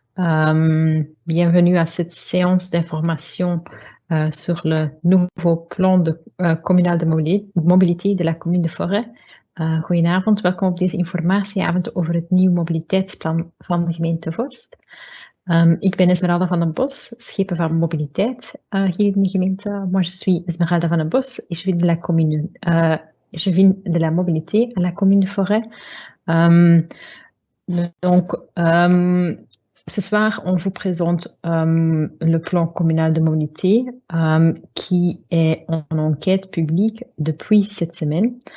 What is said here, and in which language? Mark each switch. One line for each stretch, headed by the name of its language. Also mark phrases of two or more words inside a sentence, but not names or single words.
French: Bienvenue à cette séance d'information sur le nouveau plan communal de mobilité de la commune de Forêt.
Dutch: Goedenavond, welkom op deze informatieavond over het nieuw mobiliteitsplan van de gemeente Vorst. Ik ben Esmeralda van den Bos, schepen van mobiliteit hier in de gemeente.
French: Moi, je suis Esmeralda van den Bos et je viens de la commune. Je viens de la mobilité à la commune de Forêt. Ce soir, on vous présente le plan communal de mobilité qui est en enquête publique depuis cette semaine.